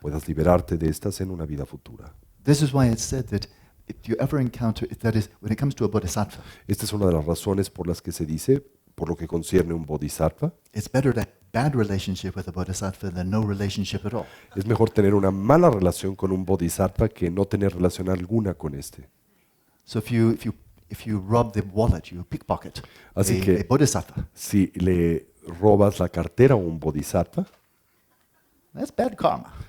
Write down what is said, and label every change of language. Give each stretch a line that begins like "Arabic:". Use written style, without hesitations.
Spanish: puedas liberarte de estas en una vida futura.
English: This is why it's said that if you ever encounter, that is, when it comes to a bodhisattva,
Spanish: Esta es una de las razones por las que se dice, por lo que concierne un bodhisattva,
English: it's better to have a bad relationship with a bodhisattva than no relationship at all.
Spanish: es mejor tener una mala relación con un bodhisattva que no tener relación alguna con este.
English: So if you rob the wallet, you pickpocket
Spanish: Así que
English: a bodhisattva,
Spanish: si le robas la cartera a un bodhisattva,
English: that's bad karma.